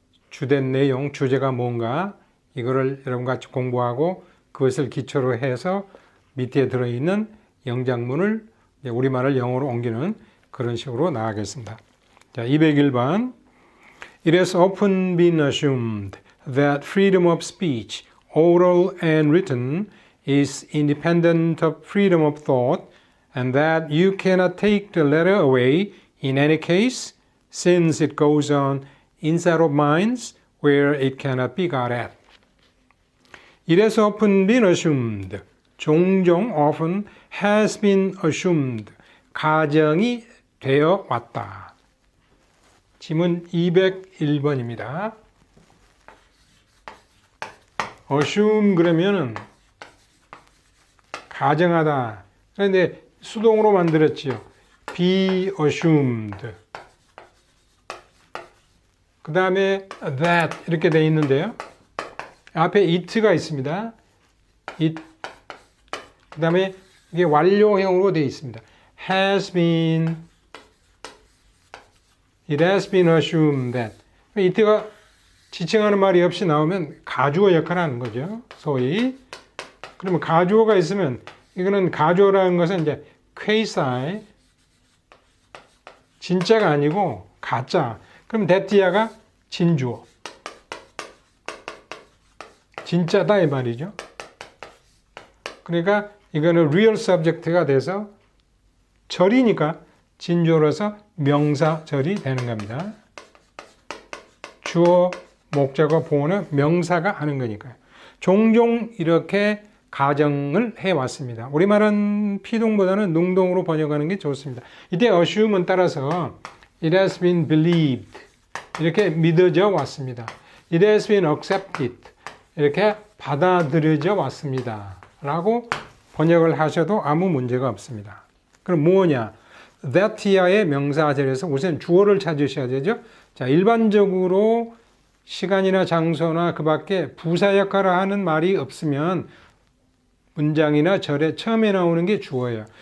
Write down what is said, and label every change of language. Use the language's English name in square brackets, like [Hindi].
[Korean] 주된 내용, 주제가 뭔가 이거를 여러분과 같이 공부하고 그것을 기초로 해서 밑에 들어있는 영작문을 우리말을 영어로 옮기는 그런 식으로 나가겠습니다. 자, 201번 [English] It has often been assumed that freedom of speech, oral and written, is independent of freedom of thought, and that you cannot take the latter away in any case, since it goes on inside of minds where it cannot be got at. It has often been assumed, [Korean] 종종 [English] often has been assumed, [Korean] 가정이 되어 왔다. 지문 201번입니다. assume 그러면은 가정하다. 그런데 수동으로 만들었지요. [English] be assumed. [Korean] 그 다음에 that 이렇게 돼 있는데요. 앞에 it가 있습니다. it. 그 다음에 이게 완료형으로 돼 있습니다. [English] has been, it has been assumed that. [Korean] it가 지칭하는 말이 없이 나오면 가주어 역할을 하는 거죠. 소위. 그러면 가주어가 있으면 이거는 가주어라는 것은 이제 quasi, 진짜가 아니고 가짜. 그럼 that야가 진주어. 진짜다 이 말이죠. 그러니까 이거는 real subject가 돼서 절이니까 진주어로서 명사절이 되는 겁니다. 주어, 목적어, 보어는 명사가 하는 거니까요. 종종 이렇게 가정을 해왔습니다. 우리말은 피동보다는 능동으로 번역하는 게 좋습니다. 이때 assume은 따라서 [English] it has been believed [Korean] 이렇게 믿어져 왔습니다. [English] it has been accepted [Korean] 이렇게 받아들여져 왔습니다. 라고 번역을 하셔도 아무 문제가 없습니다. 그럼 뭐냐? that야의 명사절에서 우선 주어를 찾으셔야 되죠. 자, 일반적으로 시간이나 장소나 그 밖에 부사 역할을 하는 말이 없으면 문장이나 절에 처음에 나오는 게 주어예요.